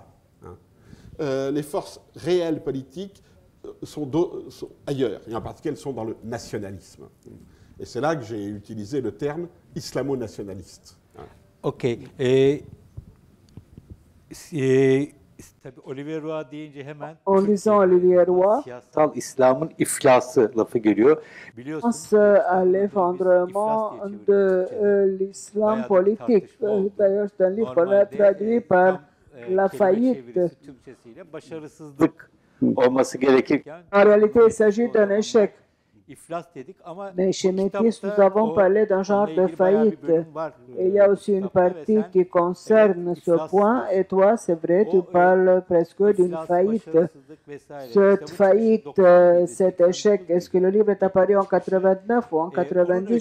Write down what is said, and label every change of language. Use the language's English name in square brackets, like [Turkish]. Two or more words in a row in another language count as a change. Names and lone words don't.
[French] Les forces réelles politiques sont ailleurs, et en particulier elles sont dans le nationalisme. Et c'est là que j'ai utilisé le terme islamo-nationaliste. [Turkish] Ok. Olivier Roy deyince hemen [French] En lisant Olivier Roy, [Turkish] siyasal İslam'ın iflası lafı geliyor. [French] pense à l'effondrement de l'islam politique. D'ailleurs, c'est un livre qu'on a traduit par la faillite. [Turkish] Başarısızlık olması gerekirken [French] En réalité, il s'agit d'un échec. Mais chez Métis, nous avons parlé d'un genre de faillite. Et il y a aussi une partie qui concerne ce point. Et toi, c'est vrai, tu parles presque d'une faillite. Cette faillite, cet échec, est-ce que le livre est apparu en 89 ou en 90?